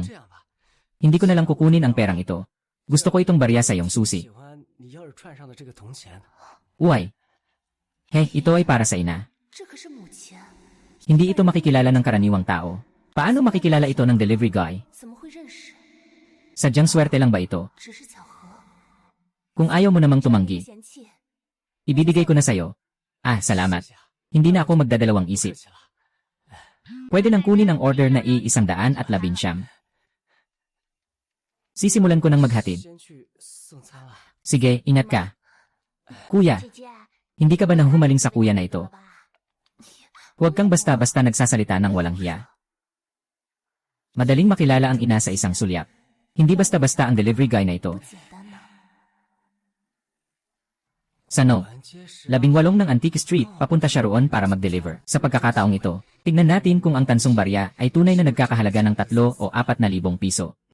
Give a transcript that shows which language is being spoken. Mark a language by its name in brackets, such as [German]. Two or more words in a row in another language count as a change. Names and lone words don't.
[Filipino] Hindi ko na lang kukunin ang perang ito. Gusto ko itong barya sa iyong susi. Uy. Hey, ito ay para sa ina. Hindi ito makikilala ng karaniwang tao. Paano makikilala ito ng [English] delivery guy? [Filipino] Sadyang swerte lang ba ito? [Chinese] 只是巧合。 [Filipino] Kung ayaw mo namang [Chinese] 被 [Filipino] tumanggi, [Chinese] 嫌弃， [Filipino] ibibigay ko na sa'yo. Ah, salamat. Hindi na ako magdadalawang isip. Pwede nang kunin ang order na i-119. Sisimulan ko nang maghatid. [Chinese] 先去送餐了。 [Filipino] Sige, ingat ka. Kuya, [Chinese] 姐姐， [Filipino] hindi ka ba nahumaling sa kuya na [Chinese] 了 [Filipino] ito? [Chinese] 吧？ [Filipino] Huwag kang basta-basta nagsasalita ng walang hiya. Madaling makilala ang ina sa isang sulyap. Hindi basta-basta ang [English] delivery guy [Filipino] na ito. [Chinese] 不简单呢。 [Filipino] Sano? [Chinese] 环街是 [Filipino] 18 ng Antique Street, papunta siya roon para mag-deliver. Sa pagkakataong ito, tingnan natin kung ang tansong barya ay tunay na nagkakahalaga ng 3 o 4,000 piso.